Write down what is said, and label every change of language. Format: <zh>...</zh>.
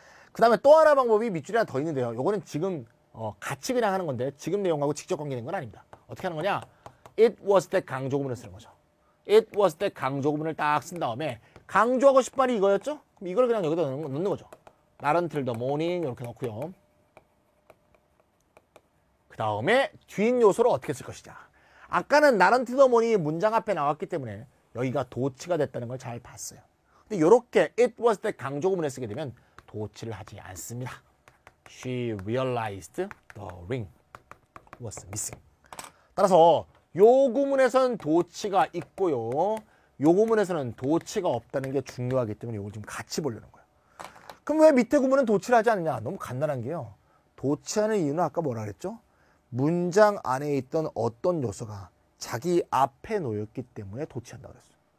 <ko>그 다음에 또 하나 방법이 밑줄이 하나 더 있는데요. 요거는 지금 같이 그냥 하는 건데 지금 내용하고 직접 관계된 건 아닙니다. 어떻게 하는 거냐? It was that 강조 구문을 쓰는 거죠. It was that 강조 구문을 딱 쓴 다음에 강조하고 싶은 말이 이거였죠? 그럼 이걸 그냥 여기다 넣는 거죠.</ko> <en>Not until the morning</en> <ko>이렇게 넣고요. 그 다음에 뒷 요소를 어떻게 쓸 것이냐. 아까는</ko> <en>not until the morning</en> <ko>이 문장 앞에 나왔기 때문에 여기가 도치가 됐다는 걸 잘 봤어요. 근데 이렇게 it was that 강조 구문을 쓰게 되면 도치를 하지 않습니다.</ko> <en>She realized the ring was missing.</en> <ko>따라서 요 구문에서는 도치가 있고요. 요 구문에서는 도치가 없다는 게 중요하기 때문에 이걸 좀 같이 보려는 거예요. 그럼 왜 밑에 구문은 도치를 하지 않느냐? 너무 간단한 게요. 도치하는 이유는 아까 뭐라 그랬죠? 문장 안에 있던 어떤 요소가 자기 앞에 놓였기 때문에 도치한다고 그랬어요.</ko>